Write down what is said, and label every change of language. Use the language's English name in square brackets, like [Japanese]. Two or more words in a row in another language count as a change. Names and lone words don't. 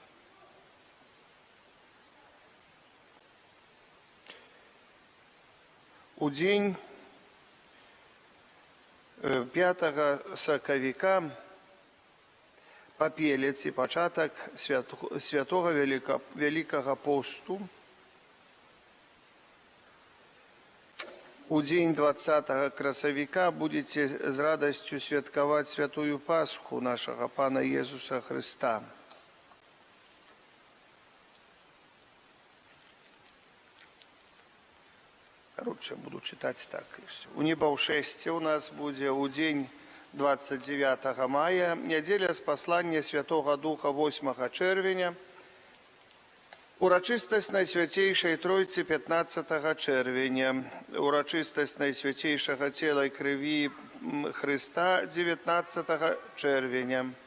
[Belarusian] У дзень 5 сакавіка папелец і пачатак святога Вялікага посту. У дзень 20 красавіка будете з радасцю святкаваць святую Пасху нашага Пана Езуса Христа. [Russian] Короче, буду читать так. [Belarusian] У небаўшэсце у нас будзе у дзень 29 мая, нядзеля з паслання Святога Духа 8 чэрвеня, урачыстасць Найсвяцейшай Тройцы 15 чэрвеня, урачыстасць Найсвяцейшага цела і крыві Христа 19 чэрвеня.